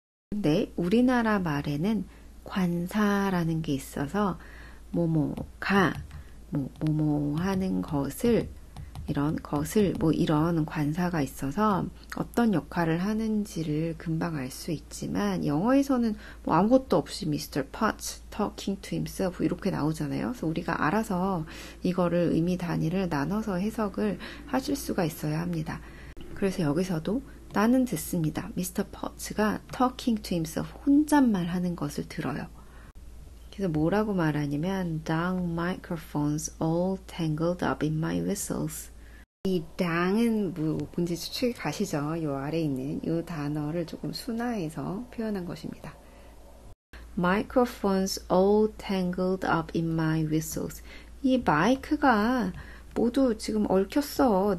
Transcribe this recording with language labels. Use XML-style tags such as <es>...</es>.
<ko>근데 우리나라 말에는 관사라는 게 있어서 뭐뭐가 뭐뭐 하는 것을 이런 관사가 있어서 어떤 역할을 하는지를 금방 알 수 있지만 영어에서는 뭐 아무것도 없이 Mr.</ko> <en>Potts talking to himself</en> <ko>이렇게 나오잖아요. 그래서 우리가 알아서 이거를 의미 단위를 나눠서 해석을 하실 수가 있어야 합니다. 그래서 여기서도 나는 듣습니다. Mr. Potts가</ko> <en>talking to himself</en> <ko>혼잣말 하는 것을 들어요. 그래서 뭐라고 말하냐면</ko> <en>Dang microphones all tangled up in my whistles.</en> <ko>이 dang은 뭔지 추측이 가시죠? 이 아래에 있는 이 단어를 조금 순화해서 표현한 것입니다.</ko> <en>Microphones all tangled up in my whistles.</en> <ko>이 마이크가 모두 지금 얽혔어.</ko>